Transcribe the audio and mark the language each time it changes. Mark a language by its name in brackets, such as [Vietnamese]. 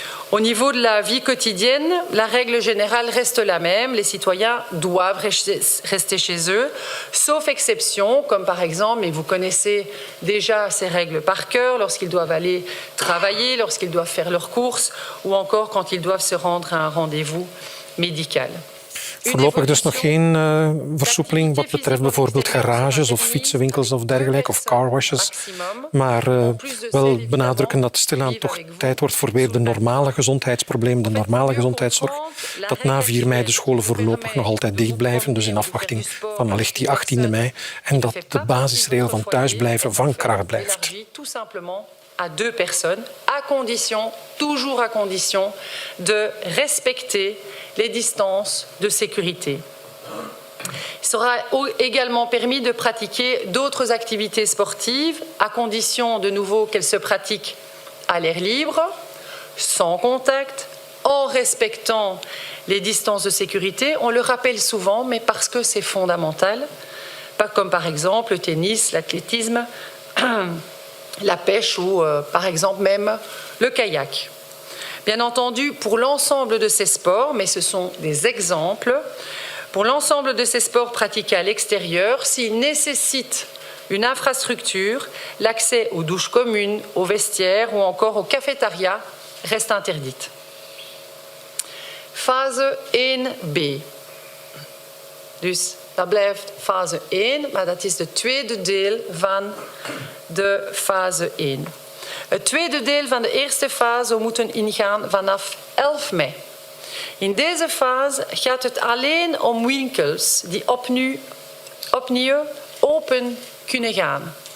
[French] Au niveau de la vie quotidienne, la règle générale reste la même. Les citoyens doivent rester chez eux, sauf exception, comme par exemple, et vous connaissez déjà ces règles par cœur, lorsqu'ils doivent aller travailler, lorsqu'ils doivent faire leurs courses, ou encore quand ils doivent se rendre à un rendez-vous médical. [Dutch] Voorlopig dus nog geen versoepeling wat betreft bijvoorbeeld garages of fietsenwinkels of dergelijke, of carwashes. Maar wel benadrukken dat stilaan toch tijd wordt voor weer de normale gezondheidsproblemen, de normale gezondheidszorg. Dat na 4 mei de scholen voorlopig nog altijd dicht blijven, dus in afwachting van allicht die 18e mei. En dat de basisregel van thuisblijven van kracht blijft. [French] À 2 personnes, toujours à condition, de respecter les distances de sécurité. Il sera également permis de pratiquer d'autres activités sportives, à condition de nouveau qu'elles se pratiquent à l'air libre, sans contact, en respectant les distances de sécurité. On le rappelle souvent, mais parce que c'est fondamental, comme par exemple le tennis, l'athlétisme, la pêche ou par exemple même le kayak. Bien entendu, pour l'ensemble de ces sports, mais ce sont des exemples, pour l'ensemble de ces sports pratiqués à l'extérieur, s'ils nécessitent une infrastructure, l'accès aux douches communes, aux vestiaires ou encore aux cafétérias reste interdite. [Dutch] Fase 1b. Dus dat blijft fase 1, maar dat is het tweede deel van de fase 1. Het tweede deel van de eerste fase moeten ingaan vanaf 11 mei. In deze fase gaat het alleen om winkels die opnieuw open kunnen gaan.